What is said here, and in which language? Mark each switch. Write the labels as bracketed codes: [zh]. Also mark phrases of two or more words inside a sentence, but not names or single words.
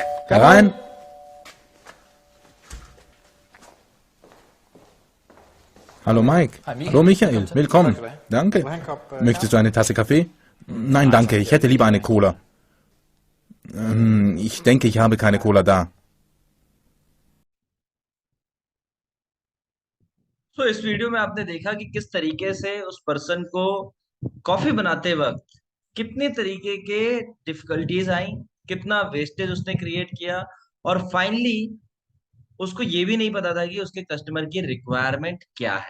[de] Herein! Hallo Mike. Hi Miki. Hallo Michael. Willkommen. Willkommen. [nl] Dankjewel. [de] Danke. [nl] Wil je een kop [de] Möchtest du eine Tasse Kaffee? Nein, danke. Ich hätte lieber eine Cola. Ich denke, ich habe keine Cola da. [hi] तो इस वीडियो में आपने देखा कि किस तरीके से उस पर्सन को कॉफी बनाते वक्त कितने तरीके के डिफिकल्टीज आई, कितना वेस्टेज उसने क्रिएट किया, और फाइनली उसको ये भी नहीं पता था कि उसके कस्टमर की रिक्वायरमेंट क्या है।